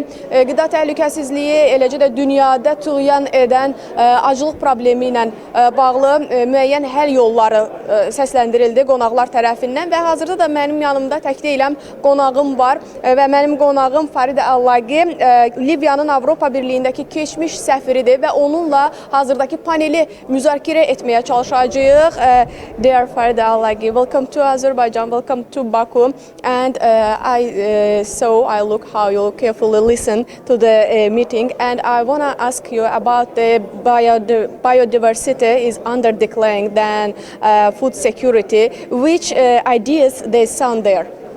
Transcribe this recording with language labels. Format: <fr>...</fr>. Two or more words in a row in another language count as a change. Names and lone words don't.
<az>Qida təhlükəsizliyi, eləcə də dünyada tüğyan edən acılıq problemi ilə bağlı müəyyən həll yolları səsləndirildi qonaqlar tərəfindən və hazırda da mənim yanımda tək deyiləm, qonağım var. Və mənim qonağım Faridə Allaqi, Liviyanın Avropa Birliyindəki keçmiş səfiridir və onunla hazırdakı paneli müzakirə etməyə çalışacağıq.</az> <en>Dear Faridə Allaqi, welcome to Azərbaycan, welcome to Baku, and I look how you carefully listen to the meeting, and I want to ask you about the biodiversity is under decline than food security. Which ideas they sound there?</en>